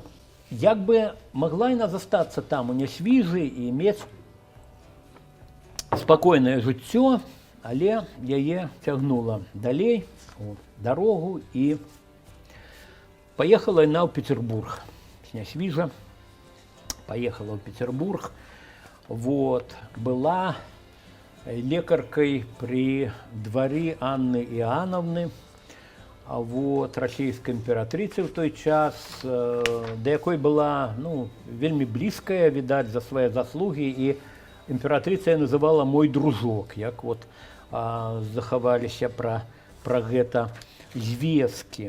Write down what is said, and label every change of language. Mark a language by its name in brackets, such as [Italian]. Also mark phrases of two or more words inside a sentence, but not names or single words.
[Belarusian] Як бы магла яна застацца там у Нясвіжы і мець спакойнае жыццё, але яе цягнула далей у дарогу, і паехала яна ў Петербург. З Нясвіжа паехала ў Петербург. [Russian] Вот, была лекаркай при дворе Анны Иоанновны, вот, [Belarusian] расійскай імператрыцы ў той час, да якой была, ну, вельмі блізкая, відаць, за свае заслугі, і імператрыца я называла мой дружок, як вот захаваліся пра гэта звесткі.